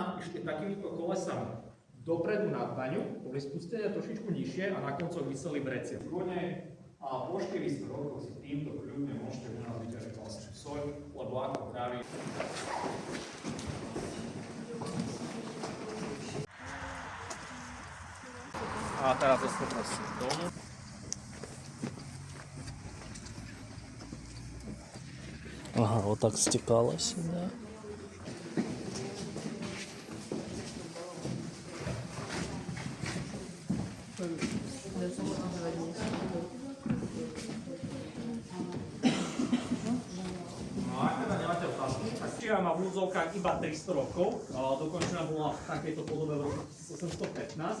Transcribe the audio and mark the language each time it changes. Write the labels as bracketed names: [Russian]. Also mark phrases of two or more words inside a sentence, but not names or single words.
[Slovak] Išli takýmito kolesami dopredu nad baňu, boli spustené trošičku nižšie a na koncoch vyseli vrecie. Kone a po 400 rokov si týmto kľudne môžete u nás vyťažiť vlastne soľ, lebo ako praví. A teraz zase prosím dolu. [Russian] Ага, вот так стекало сюда. [Slovak] Čiže má v úvodzovkách iba 300 rokov, dokončená bola v takejto podobe v roku 1815.